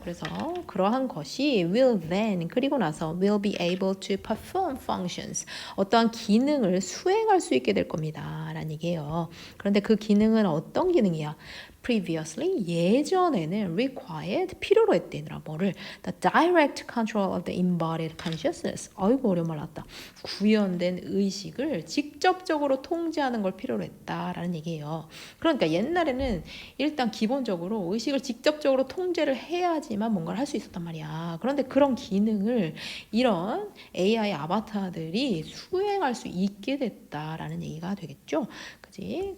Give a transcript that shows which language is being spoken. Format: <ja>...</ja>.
<ko>그래서 그러한 것이</ko> <en>will then</en> <ko>그리고 나서</ko> <en>will be able to perform functions</en> <ko>어떠한 기능을 수행할 수 있게 될 겁니다. 라는 얘기예요. 그런데 그 기능은 어떤 기능이야?</ko> <en>previously</en> <ko>예전에는</ko> <en>required</en> <ko>필요로 했대더라. 뭐를?</ko> <en>The direct control of the embodied consciousness.</en> <ko>아이고 어려운 말 나왔다. 구현된 의식을 직접적으로 통제하는 걸 필요로 했다라는 얘기예요. 그러니까 옛날에는 일단 기본적으로 의식을 직접적으로 통제를 해야지만 뭔가를 할 수 있었단 말이야. 그런데 그런 기능을 이런 AI 아바타들이 수행할 수 있게 됐다라는 얘기가 되겠죠. 그지?</ko>